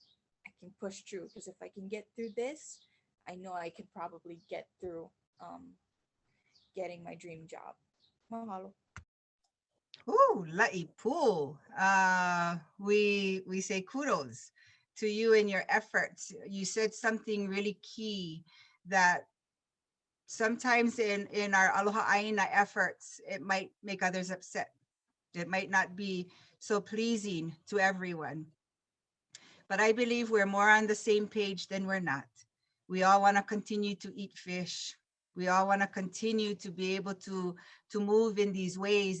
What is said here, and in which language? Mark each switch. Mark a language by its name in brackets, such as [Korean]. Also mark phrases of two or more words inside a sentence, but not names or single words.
[English] I can push through, because if I can get through this, I know I could probably get through getting my dream job. Mahalo. Ooh, La'ipu. We say kudos to you and your efforts. You said something really key, that sometimes in our [Hawaiian] Aloha ʻāina [English] efforts, it might make others upset. It might not be so pleasing to everyone. But I believe we're more on the same page than we're not. We all want to continue to eat fish. We all want to continue to be able to move in these ways.